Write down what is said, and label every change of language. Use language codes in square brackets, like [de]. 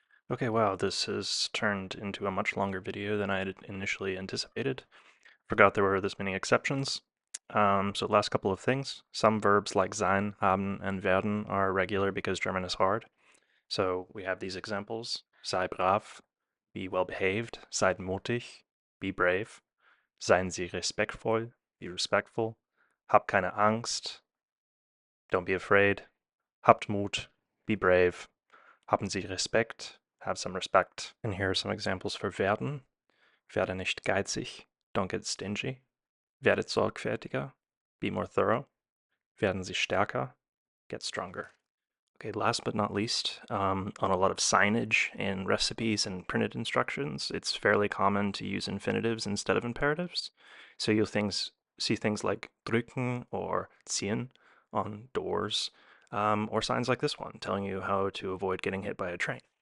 [en] Okay, wow, this has turned into a much longer video than I had initially anticipated. Forgot there were this many exceptions. So last couple of things. Some verbs like sein, haben, and werden are regular because German is hard. So we have these examples. [de] Sei brav, [en] be well behaved. [de] Seid mutig, [en] be brave. [de] Seien Sie respektvoll, [en] be respectful. [de] Hab keine Angst, [en] don't be afraid. [de] Habt Mut, [en] be brave. [de] Haben Sie Respekt, [en] have some respect. And here are some examples for werden. [de] Werde nicht geizig, [en] don't get stingy. [de] Werdet sorgfältiger, [en] be more thorough. [de] Werden Sie stärker, [en] get stronger. Okay, last but not least, on a lot of signage and recipes and printed instructions, it's fairly common to use infinitives instead of imperatives. So you'll see things like drücken or ziehen on doors, or signs like this one telling you how to avoid getting hit by a train.